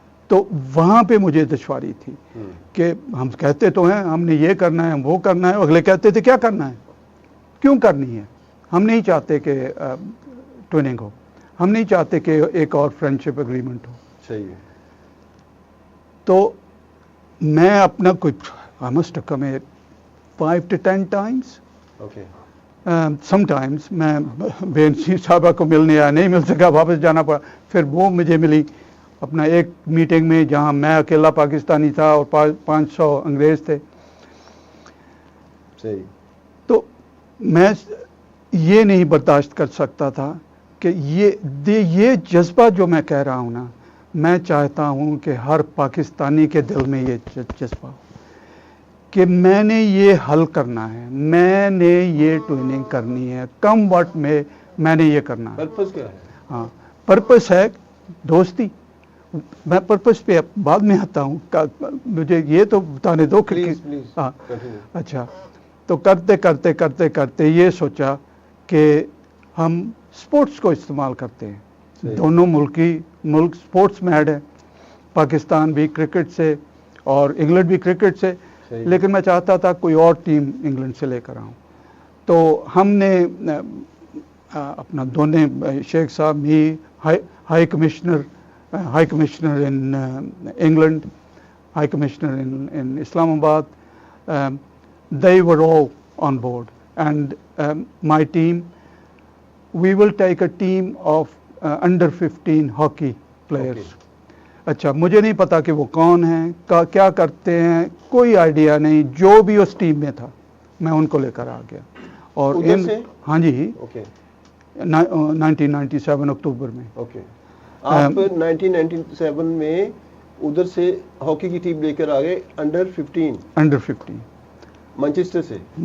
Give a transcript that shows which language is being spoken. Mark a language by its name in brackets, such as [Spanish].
[Urdu] تو وہاں پہ مجھے دشواری تھی کہ ہم کہتے تو ہیں ہم نے یہ کرنا ہے، وہ کرنا ہے، اگلے کہتے تھے کیا کرنا ہے، کیوں کرنی ہے. ہم نہیں چاہتے کہ ٹویننگ ہو، ہم نہیں چاہتے کہ ایک اور فرینڈشپ اگریمنٹ ہو. صحیح. تو میں اپنا کچھ [English] I must have come here 5 to 10 times. Okay. [Urdu] Sometimes میں بینسی صاحبہ کو ملنے آیا، نہیں مل سکا، واپس جانا پڑا. پھر وہ مجھے ملی اپنا ایک میٹنگ میں جہاں میں اکیلا پاکستانی تھا اور 500 انگریز تھے. صحیح. تو میں یہ نہیں برداشت کر سکتا تھا کہ یہ جذبہ جو میں کہہ رہا ہوں نا، میں چاہتا ہوں کہ ہر پاکستانی کے دل میں یہ جذبہ ہو کہ میں نے یہ حل کرنا ہے، میں نے یہ ٹویننگ کرنی ہے، کم وقت میں نے یہ کرنا ہے. پرپس کیا ہے؟ ہاں، پرپس ہے دوستی. میں پرپس پہ بعد میں آتا ہوں، مجھے یہ تو بتانے دو. ہاں اچھا. تو کرتے یہ سوچا کہ ہم سپورٹس کو استعمال کرتے ہیں. دونوں ملک سپورٹس میڈ ہے، پاکستان بھی کرکٹ سے اور انگلینڈ بھی کرکٹ سے، لیکن میں چاہتا تھا کوئی اور ٹیم انگلینڈ سے لے کر آؤں. تو ہم نے اپنا دونوں شیخ صاحب می high commissioner [English] In England, high commissioner in Islamabad, they were all on board, and my team, we will take a team of under 15 hockey players. Okay. [Urdu] اچھا, مجھے نہیں پتا کہ وہ کون ہیں, کیا کرتے ہیں, کوئی آئیڈیا نہیں. جو بھی اس ٹیم میں تھا میں ان کو لے کر آ گیا. اور ادھر سے؟ ہاں جی, اوکے 1997 اکتوبر میں. اوکے, آپ 1997 میں ادھر سے ہاکی کی ٹیم لے کر آ گئے انڈر 15 مانچسٹر سے.